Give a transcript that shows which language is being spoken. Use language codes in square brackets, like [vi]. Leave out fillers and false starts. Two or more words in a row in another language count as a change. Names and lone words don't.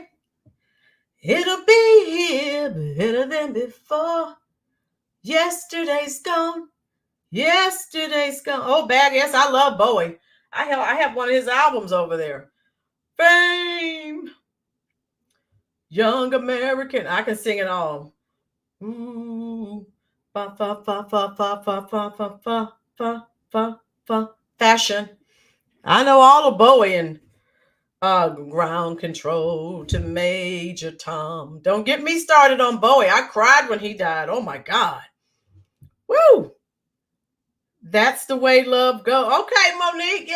[en] It'll be here better than before. Yesterday's gone. Yesterday's gone. Oh, bad. Yes, I love Bowie. I have one of his albums over there. Fame. Young American. I can sing it all. Ooh. Fa fa fa fa fa fa fa fa fa fa fa fa. Fashion. I know all of Bowie and ground control to Major Tom. Don't get me started on Bowie. I cried when he died. Oh my God. Woo! That's the way love goes. Okay, Monique.